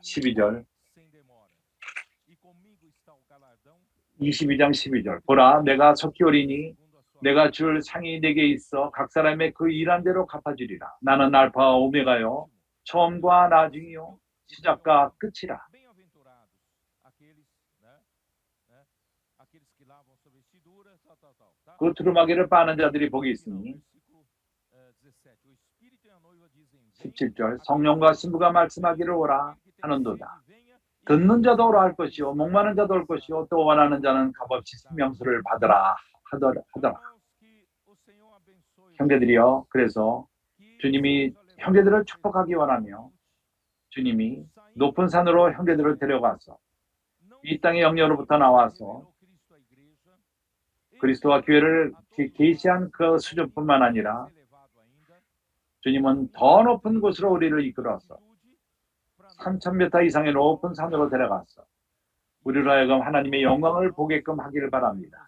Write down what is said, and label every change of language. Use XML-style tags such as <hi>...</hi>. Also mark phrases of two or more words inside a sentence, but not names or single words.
<ko>12절 22장 12절 보라 내가 속히 오리니 내가 줄 상이 내게 있어 각 사람의 그 일한 대로 갚아주리라. 나는 알파와 오메가요 처음과 나중이요 시작과 끝이라.</ko> <pt>Bem-aventurados aqueles, aqueles que lavam sua vestidura, tá?</pt> <ko>그 두루마기를 빠는 자들이 복이 있으니</ko> <pt>Versículo 17. O Espírito e a noiva dizem:</pt> <ko>17절 성령과 신부가 말씀하기를 오라 하는도다. 듣는 자도 오라 할 것이요 목마른 자도 올 것이요 또 원하는 자는 값없이 생명수를 받으라 하더라. 형제들이여, 그래서 주님이 형제들을 축복하기 원하며 주님이 높은 산으로 형제들을 데려가서 이 땅의 영녀로부터 나와서 그리스도와 교회를 계시한 그 수준뿐만 아니라 주님은 더 높은 곳으로 우리를 이끌어서 3,000m 이상의 높은 산으로 데려가서 우리로 하여금 하나님의 영광을 보게끔 하기를 바랍니다.</ko>